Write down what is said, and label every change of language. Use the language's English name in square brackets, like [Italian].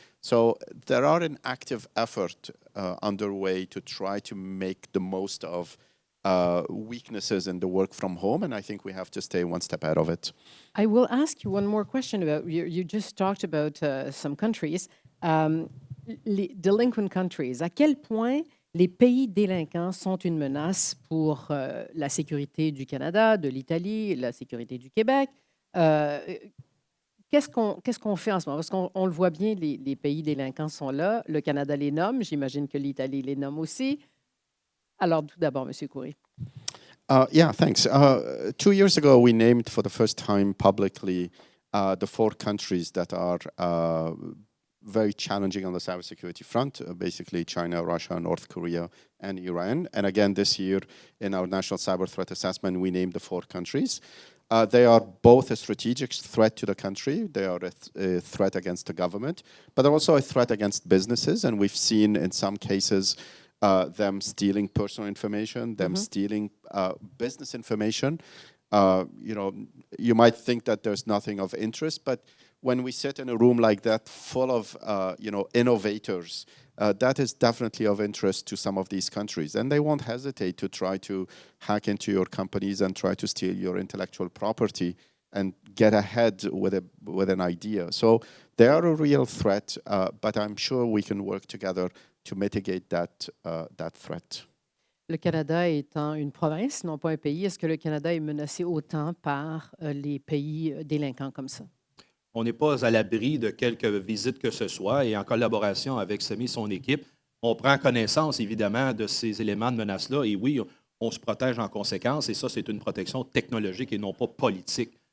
[English] So there are an active effort underway to try to make the most of weaknesses in the work from home, and I think we have to stay one step ahead of it. I will ask you one more question about, you just talked about some countries. [French] Les [English] delinquent countries, [French] à quel point les pays délinquants sont une menace pour la sécurité du Canada, de l'Italie, la sécurité du Québec? Qu'est-ce qu'on fait en ce moment? Parce qu'on le voit bien, les pays délinquants sont là. Le Canada les nomme. J'imagine que l'Italie les nomme aussi. Alors, tout d'abord, M. Khoury. [English] Yeah, thanks. 2 years ago, we named for the first time publicly the 4 countries that are very challenging on the cybersecurity front, basically China, Russia, North Korea, and Iran. And again, this year, in our National Cyber Threat Assessment, we named the 4 countries. They are both a strategic threat to the country. They are a threat against the government, but they're also a threat against businesses. And we've seen in some cases them stealing personal information, them stealing business information. You might think that there's nothing of interest, but when we sit in a room like that full of innovators, that is definitely of interest to some of these countries. And they won't hesitate to try to hack into your companies and try to steal your intellectual property and get ahead with an idea. So they are a real threat, but I'm sure we can work together to mitigate that threat. [French] Le Canada étant une province, non pas un pays, est-ce que le Canada est menacé autant par les pays délinquants comme ça? On n'est pas à l'abri de quelques visites que ce soit et en collaboration avec Sami et son équipe, on prend connaissance évidemment de ces éléments de menace-là et oui, on se protège en conséquence et ça, c'est une protection technologique et non pas politique.